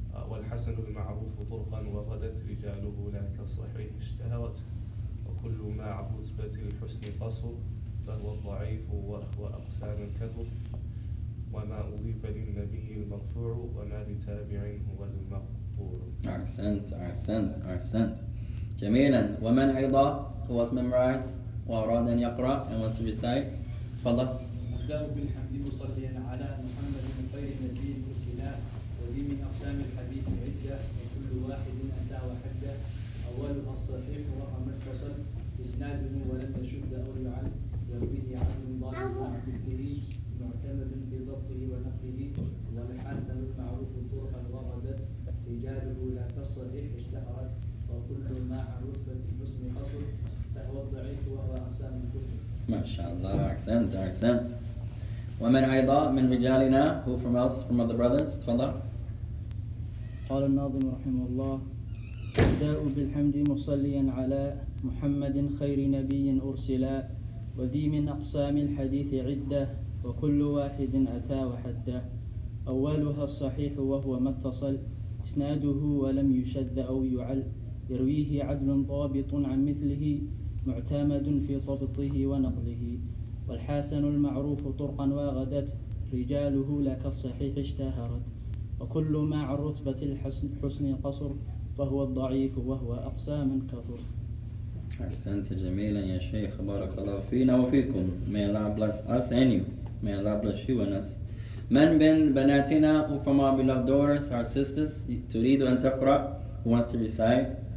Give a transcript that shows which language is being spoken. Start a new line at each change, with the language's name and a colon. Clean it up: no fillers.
Arabic: والحسن المعروف طرقا وغدت رجاله لا كالصحيح اشتهرت وكل ما عن رتبة الحسن قصر فهو الضعيف وهو أقسام كثر وما أضيف للنبي المرفوع وما لتابع هو المقطوع. أحسنت. جميلا. ومن أيضا
English: who was memorized
Arabic: وأراد أن يقرأ
English: and wants to recite?
Arabic: تفضل. أبدأ بالحمد مصليا على محمد خير نبي أرسل وذي من أقسام الحديث عدة وكل واحد أتى وحده أولها الصحيح وهو ما اتصل إسناده ولم يشد أو يعل يرويه عدل ضابط عن مثله معتمد في ضبطه ونقله والحسن المعروف طرقا وغدت رجاله لا كالصحيح اشتهرت وكل ما عن رتبة الحسن قصر فهو الضعيف وهو أقسام الكتب. ما شاء الله. أحسنت. ومن أيضا من رجالنا
English: who from us from other brothers?
Arabic: تفضل. قال الناظم رحمه الله أبدأ بالحمد مصليا على محمد خير نبي أرسل وذي من أقسام الحديث عدة وكل واحد أتى وحده أولها الصحيح وهو ما اتصل إسناده ولم يشد أو يعل يرويه عدل ضابط عن مثله معتمد في ضبطه ونقله والحسن المعروف طرقا وغدت رجاله لا كالصحيح اشتهرت وكل ما عن رتبة الحسن قصر فهو الضعيف وهو أقسام كثر. أحسنت جميلا يا شيخ. بارك الله فينا وفيكم.
English: May Allah bless us and you. May Allah bless you and us.
Arabic: من بين بناتنا
English: who from our beloved daughters, our sisters,
Arabic: تريد أن تقرأ,
English: who wants to recite?